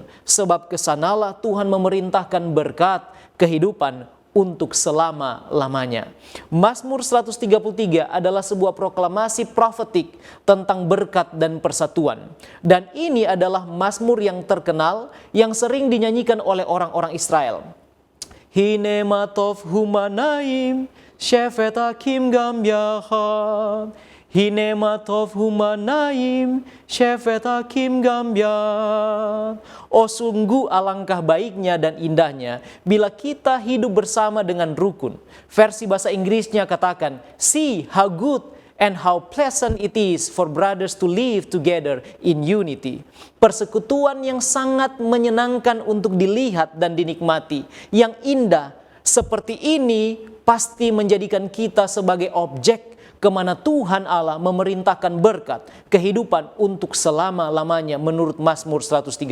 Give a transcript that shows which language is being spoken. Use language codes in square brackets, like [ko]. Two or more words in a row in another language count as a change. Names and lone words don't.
[id] Sebab kesanalah Tuhan memerintahkan berkat kehidupan untuk selama-lamanya. Mazmur 133 adalah sebuah proklamasi profetik tentang berkat dan persatuan. Dan ini adalah mazmur yang terkenal yang sering dinyanyikan oleh orang-orang Israel. [he] הנה מה טוב ומה נעים שבת אחים גם יחד. הנה מה טוב ומה נעים שבת אחים גם יחד. [id] Oh sungguh alangkah baiknya dan indahnya bila kita hidup bersama dengan rukun. Versi bahasa Inggrisnya katakan, [en] see how good and how pleasant it is for brothers to live together in unity. [id] Persekutuan yang sangat menyenangkan untuk dilihat dan dinikmati. Yang indah seperti ini pasti menjadikan kita sebagai objek kemana Tuhan Allah memerintahkan berkat kehidupan untuk selama-lamanya menurut Mazmur 133.